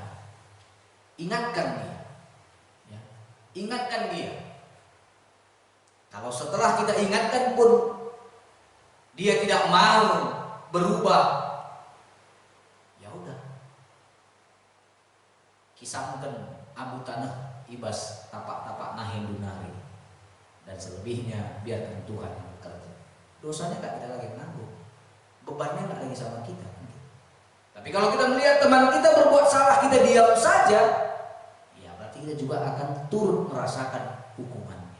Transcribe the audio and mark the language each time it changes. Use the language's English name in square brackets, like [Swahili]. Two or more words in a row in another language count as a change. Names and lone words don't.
[Indonesian] Ingatkan dia, ya. Ingatkan dia. Kalau setelah kita ingatkan pun dia tidak mau berubah, ya udah, [Batak Karo] kisamkan abu tanah ibas tapak-tapak nahendunari, [Indonesian] dan selebihnya biarkan Tuhan yang bekerja. Dosanya gak kita lagi menanggung, bebannya gak lagi sama kita. Tapi kalau kita melihat teman kita berbuat salah, kita diam saja, ya berarti kita juga akan turut merasakan hukumannya.